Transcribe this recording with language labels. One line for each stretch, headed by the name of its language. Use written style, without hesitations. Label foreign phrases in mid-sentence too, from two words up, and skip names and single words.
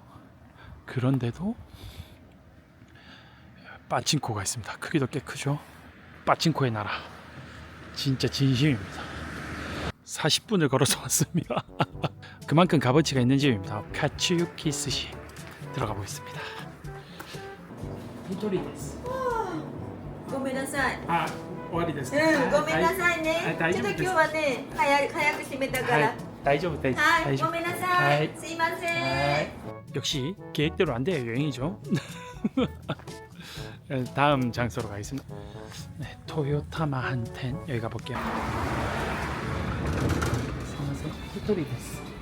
Korean: 그런데도 빠친코가 있습니다. 크기도 꽤 크죠. 빠친코의 나라. 진짜 진심입니다. 40분을 걸어서 왔습니다. 그만큼 값어치가 있는 집입니다. 카츠유키 스시 들어가 보겠습니다.
Japanese: ひとりです. ごめんなさい。あ、おありです. ごめんなさいね。大ちょっと丈夫です。今日はね、早く閉めたか 아, ら。大丈夫です. はい、 다이조부. ごめんなさはいい。すいません。
Korean: 역시 계획대로 안 돼요. 여행이죠. 다음 장소로 가겠습니다. 네, 토요타마 한텐 여기 가볼게요.
Japanese: ひとりです.